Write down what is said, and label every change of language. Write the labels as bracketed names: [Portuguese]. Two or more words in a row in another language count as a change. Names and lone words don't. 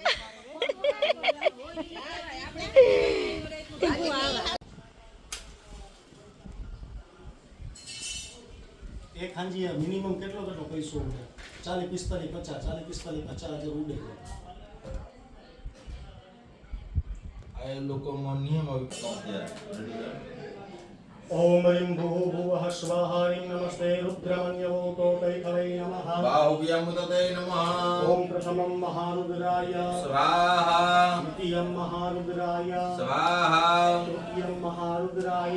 [Gujarati] એક હાંજી મિનિમમ કેટલો પૈસો ઉડે 40 45 50 હજાર ઉડે આ લોકોમાં નિયમ [Sanskrit] ओम ह्रीं भूः भुवः स्वः ह्रीं नमस्ते रुद्रमन्यवोतो तैखलै नमः बाहुव्यामुदते नमः ओम प्रथमं महारुद्राय स्वाहा द्वितीयं महारुद्राय स्वाहा तृतीयं महारुद्राय